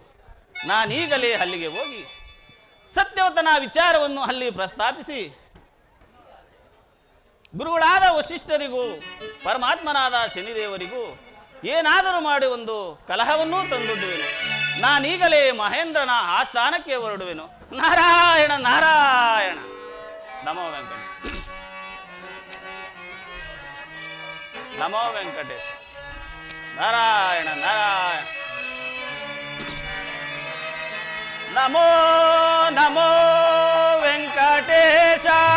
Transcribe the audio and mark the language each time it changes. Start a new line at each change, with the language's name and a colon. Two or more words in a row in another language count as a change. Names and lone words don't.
Kannada: ನಾನೀಗಲೇ ಅಲ್ಲಿಗೆ ಹೋಗಿ ಸತ್ಯವತನ ವಿಚಾರವನ್ನು ಅಲ್ಲಿ ಪ್ರಸ್ತಾಪಿಸಿ ಗುರುಗಳಾದ ವಸಿಷ್ಠರಿಗೂ ಪರಮಾತ್ಮನಾದ ಶನಿದೇವರಿಗೂ ಏನಾದರೂ ಮಾಡಿ ಒಂದು ಕಲಹವನ್ನೂ ತಂದೊಡ್ಡುವೆನು. ನಾನೀಗಲೇ ಮಹೇಂದ್ರನ ಆಸ್ಥಾನಕ್ಕೆ ಹೊರಡುವೆನು. ನಾರಾಯಣ ನಾರಾಯಣ. ನಮೋ ವೆಂಕಟೇಶ. ನಮೋ ವೆಂಕಟೇಶ. ನಾರಾಯಣ ನಾರಾಯಣ. ನಮೋ ನಮೋ ವೆಂಕಟೇಶ.